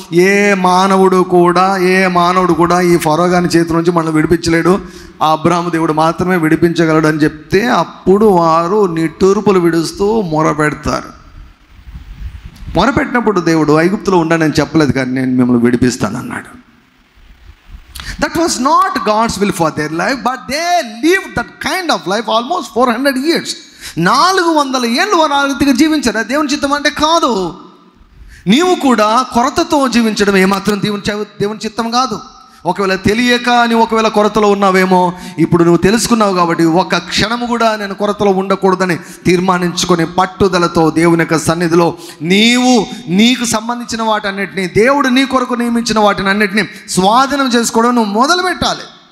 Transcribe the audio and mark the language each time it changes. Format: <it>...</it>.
<te>ఏ మానవుడు కూడా ఈ ఫరోగాని చేతిలోంచి మనం విడిపించలేడు. ఆ అబ్రహాం దేవుడు మాత్రమే విడిపించగలడు అని చెప్తే అప్పుడు వారు నిట్టూర్పులు విడుస్తూ మొరపెడతారు. మొరపెట్టినప్పుడు దేవుడు ఐగుప్తులో ఉండనని చెప్పలేదు, కానీ నేను మిమ్మల్ని విడిపిస్తానన్నాడు.</te> <en>That was not God's will for their life, but they lived that kind of life almost 400 years.</en> <te>400 ఏళ్ళు వారు ఆ రీతిగా జీవించారు. దేవుని చిత్తం అంటే కాదు. నీవు కూడా కొరతతో జీవించడం ఏమాత్రం దేవుని చిత్తం కాదు. ఒకవేళ తెలియక నీవు ఒకవేళ కొరతలో ఉన్నావేమో, ఇప్పుడు నువ్వు తెలుసుకున్నావు కాబట్టి ఒక క్షణము కూడా నేను కొరతలో ఉండకూడదని తీర్మానించుకొని పట్టుదలతో దేవుని యొక్క సన్నిధిలో నీకు సంబంధించిన వాటన్నిటిని, దేవుడు నీ కొరకు నియమించిన వాటిని అన్నిటిని స్వాధీనం చేసుకోవడం నువ్వు మొదలు పెట్టాలి.</te>